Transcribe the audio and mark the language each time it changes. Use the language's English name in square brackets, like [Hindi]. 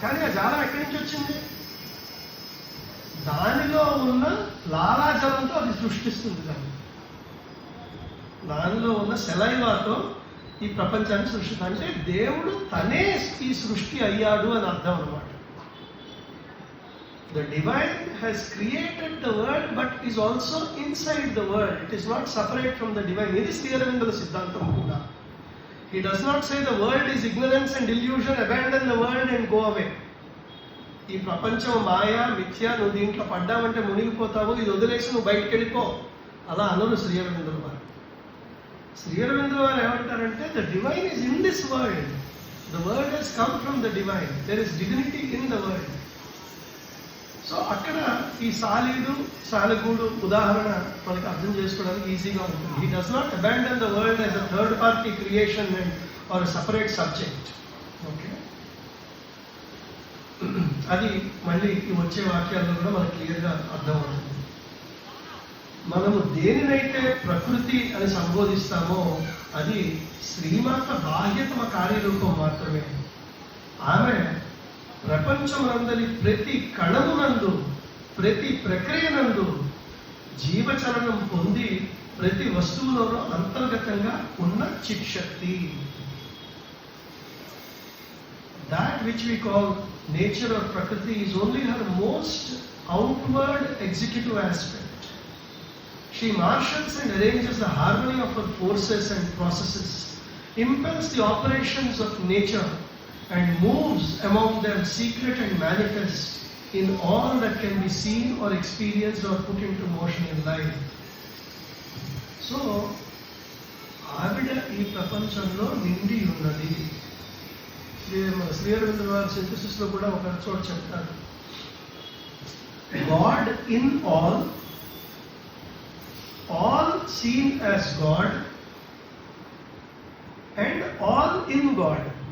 [Telugu] కానీ ఆ జాలం ఎక్కడి నుంచి వచ్చింది? దానిలో ఉన్న లాలాజలంతో అది సృష్టిస్తుంది. దానిలో ఉన్న సెలైవాతో ఈ ప్రపంచాన్ని సృష్టిస్తుంది. అంటే దేవుడు తనే ఈ సృష్టి అయ్యాడు అని అర్థం అన్నమాట. [English] The divine has created the world but is also inside the world. It is not separate from the divine. This is Sri Aurobindo's [Telugu] Siddhantam kuda. [English] He does not say the world is ignorance and illusion, abandon the world and go away. [Telugu] ఈ ప్రపంచం మాయా మిథ్య, నువ్వు దీంట్లో పడ్డామంటే మునిగిపోతావు, ఇది వదిలేసి నువ్వు బయటకు వెళ్ళిపో, అలా అనరు శ్రీ అరవిందుల వారు. శ్రీ అరవిందుల వారు ఏమంటారంటే [English] The divine is in this world. The world has come from the divine. There is divinity in the world. [Telugu] So అక్కడ ఈ సాలీడు సాలెగూడు ఉదాహరణ మనకు అర్థం చేసుకోవడానికి ఈజీగా ఉంటుంది. [English] He does not abandon the world as a third party creation and or separate subject. [Telugu] Okay, అది మళ్ళీ వచ్చే వాక్యాల్లో కూడా మనకు క్లియర్గా అర్థమవుతుంది. మనము దేనినైతే ప్రకృతి అని సంబోధిస్తామో అది శ్రీమాత బాహ్యతమ కార్యరూపం మాత్రమే. ఆమె ప్రపంచమందరి ప్రతి కణమునందు, ప్రతి ప్రక్రియనందు జీవచలనం పొంది ప్రతి వస్తువులోనూ అంతర్గతంగా ఉన్న చిత్శక్తి. [English] That which we call nature or prakriti is only her most outward executive aspect. She marshals and arranges the harmony of her forces and processes, impels the operations of nature and moves among them secret and manifest in all that can be seen or experienced or put into motion in life. [Telugu] So, ఆవిడ ఈ ప్రపంచంలో నిండి ఉన్నది. శ్రీ అరవిందుల వారి synthesis లో కూడా ఒక చోట చెప్తారు, [English] God in all seen as God and all in God.